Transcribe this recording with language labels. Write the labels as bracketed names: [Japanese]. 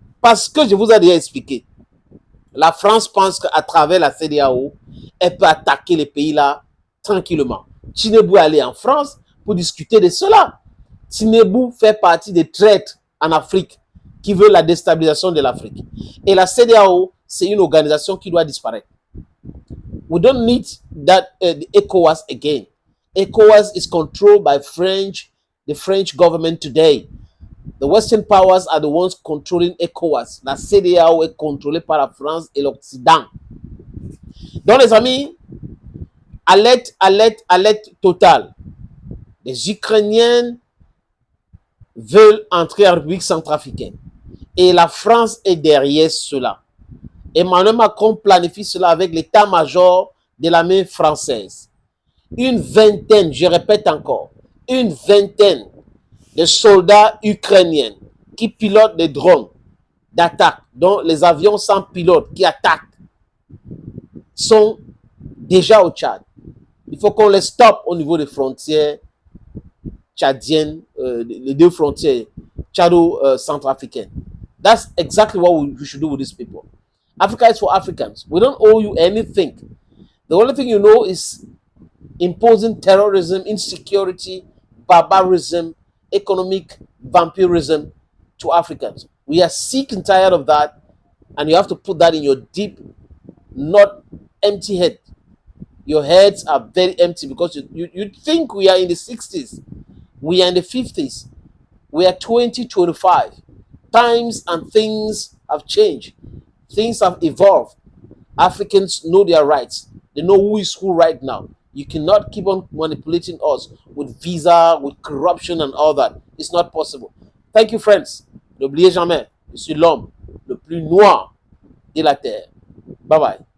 [French] Parce que je vous ai déjà expliqué, la France pense qu'à travers la CEDEAO, elle peut attaquer les pays là tranquillement. Tinubu est allé en France pour discuter de cela. Tinubu fait partie des traîtres en Afrique qui veulent la déstabilisation de l'Afrique. Et la CEDEAO, c'est une organisation qui doit disparaître. [English] We don't need that ECOWAS again. ECOWAS is controlled by the French government today. The Western powers are the ones controlling ECOWAS. [French] La CEDEAO est contrôlée par la France et l'Occident. Donc les amis, alerte, alerte, alerte totale. Les Ukrainiens veulent entrer en République centrafricaine. Et la France est derrière cela. Emmanuel Macron planifie cela avec l'état-major de l'armée française. Une vingtaine, je répète encore, une vingtaine de soldats ukrainiens qui pilotent des drones d'attaque, dont les avions sans pilote qui attaquent, sont déjà au Tchad. Il faut qu'on les stoppe au niveau des frontières tchadiennes, les deux frontières tchado-centrafricaines. [English] That's exactly what we should do with these people. Africa is for Africans. We don't owe you anything. The only thing you know is imposing terrorism, insecurity, barbarism, economic vampirism to Africans. We are sick and tired of that, and you have to put that in your deep, not empty head. Your heads are very empty because you think we are in the 60s. We are in the 50s. We are 2025. Times and things have changed. Things have evolved. Africans know their rights. They know who is who right now. You cannot keep on manipulating us with visa, with corruption and all that. It's not possible. Thank you, friends. [French] N'oubliez jamais, je suis l'homme le plus noir de la terre. [English] Bye bye.